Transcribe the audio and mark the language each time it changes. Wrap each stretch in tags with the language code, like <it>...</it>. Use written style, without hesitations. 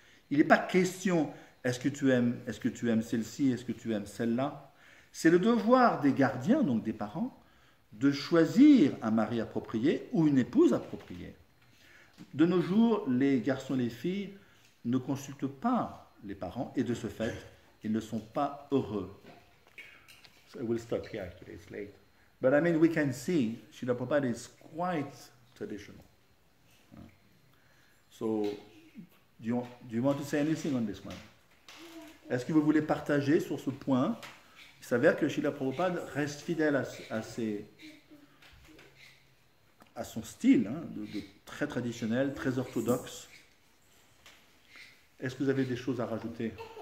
<fr>Il n'est pas question est-ce que tu aimes celle-ci, est-ce que tu aimes celle-là. C'est le devoir des gardiens, donc des parents, de choisir un mari approprié ou une épouse appropriée. De nos jours, les garçons et les filles ne consultent pas les parents et de ce fait, ils ne sont pas heureux.</fr> <en>So we'll stop here actually, it's late. But I mean, we can see Srila Prabhupada is quite traditional. So, do you want to say anything on this one?</en> <fr>Est-ce que vous voulez partager sur ce point? Il s'avère que Srila Prabhupada reste fidèle à son style, hein, de très traditionnel, très orthodoxe. Est-ce que vous avez des choses à rajouter?</fr>